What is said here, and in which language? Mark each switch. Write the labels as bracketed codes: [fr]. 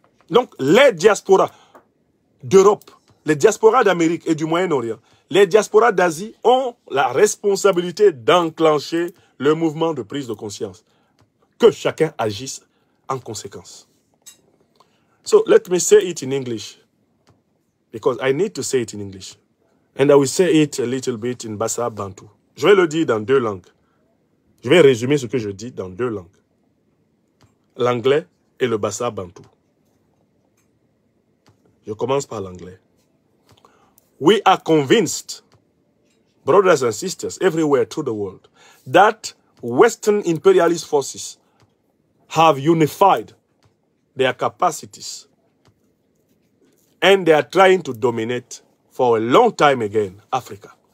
[fr] Donc, les diasporas d'Europe, les diasporas d'Amérique et du Moyen-Orient, les diasporas d'Asie ont la responsabilité d'enclencher le mouvement de prise de conscience. Que chacun agisse en conséquence. [en] So, let me say it in English. Because I need to say it in English. And I will say it a little bit in Bassa Bantu. [fr] Je vais le dire dans deux langues. Je vais résumer ce que je dis dans deux langues. L'anglais et le Bassa Bantu. Je commence par l'anglais. [en] We are convinced, brothers and sisters everywhere through the world, that Western imperialist forces have unified their capacities, and they are trying to dominate for a long time again Africa.